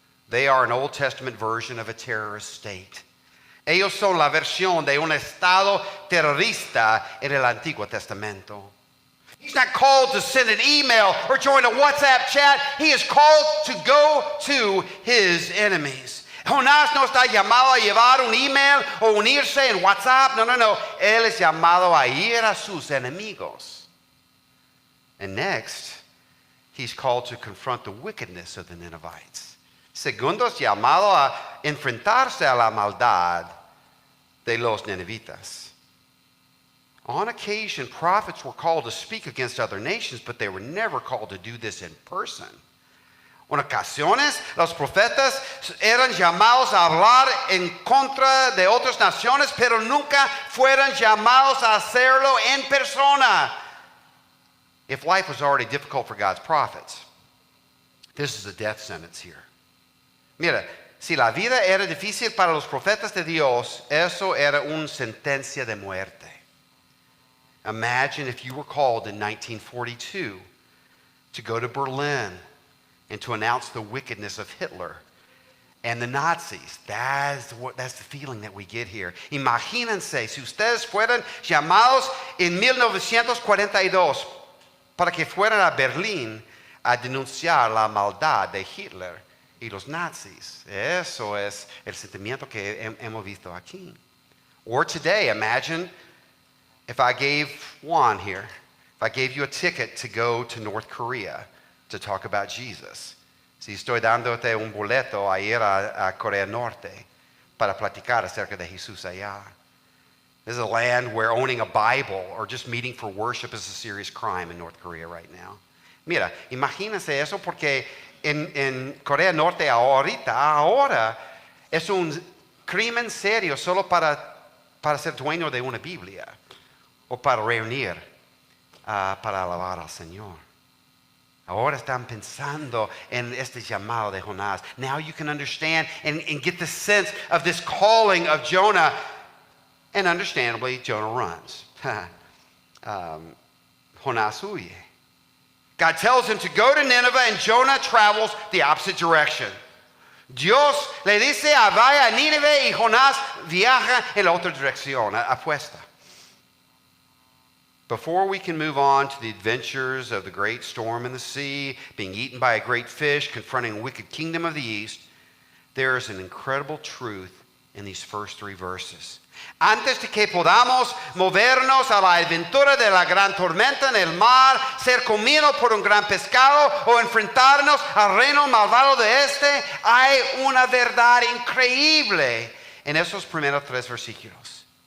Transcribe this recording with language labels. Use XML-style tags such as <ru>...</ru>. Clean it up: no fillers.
<en>They are an Old Testament version of a terrorist state.</en> <es>Ellos son la versión de un estado terrorista en el Antiguo Testamento.</es> <en>He's not called to send an email or join a WhatsApp chat. He is called to go to his enemies.</en> <es>Jonás no está llamado a llevar un email o unirse en WhatsApp. No. Él es llamado a ir a sus enemigos.</es> <en>And next, he's called to confront the wickedness of the Ninevites.</en> <es>Segundo, es llamado a enfrentarse a la maldad de los Ninevitas.</es> <en>On occasion, prophets were called to speak against other nations, but they were never called to do this in person.</en> <es>En ocasiones, los profetas eran llamados a hablar en contra de otras naciones, pero nunca fueron llamados a hacerlo en persona.</es> <en>If life was already difficult for God's prophets, this is a death sentence here.</en> <es>Mira, si la vida era difícil para los profetas de Dios, eso era una sentencia de muerte.</es> <en>Imagine if you were called in 1942 to go to Berlin and to announce the wickedness of Hitler and the Nazis. That's the feeling that we get here.</en> <es>Imagínense si ustedes fueran llamados en 1942 para que fueran a Berlín a denunciar la maldad de Hitler y los nazis. Eso es el sentimiento que hemos visto aquí.</es> <en>Or today, imagine if I gave Juan here, if I gave you a ticket to go to North Korea to talk about Jesus.</en> <es>Si estoy dándote un boleto a ir a Corea Norte para platicar acerca de Jesús allá.</es> <en>This is a land where owning a Bible or just meeting for worship is a serious crime in North Korea right now.</en> <es>Mira, imagínense eso porque en Corea Norte ahora es un crimen serio solo para ser dueño de una Biblia o para reunir para alabar al Señor. Ahora están pensando en este llamado de Jonás.</es> <en>Now you can understand and get the sense of this calling of Jonah. And understandably, Jonah runs.</en> <es>Jonás huye.</es> <en>God tells him to go to Nineveh, and Jonah travels the opposite direction.</en> <es>Dios le dice vaya a Nínive y Jonás viaja en la otra dirección, apuesta.</es> <en>Before we can move on to the adventures of the great storm in the sea, being eaten by a great fish, confronting a wicked kingdom of the east, there is an incredible truth in these first three verses.</en> <es>Antes de que podamos movernos a la aventura de la gran tormenta en el mar, ser comido por un gran pescado o enfrentarnos al reino malvado de este, hay una verdad increíble en esos primeros tres versículos.</es>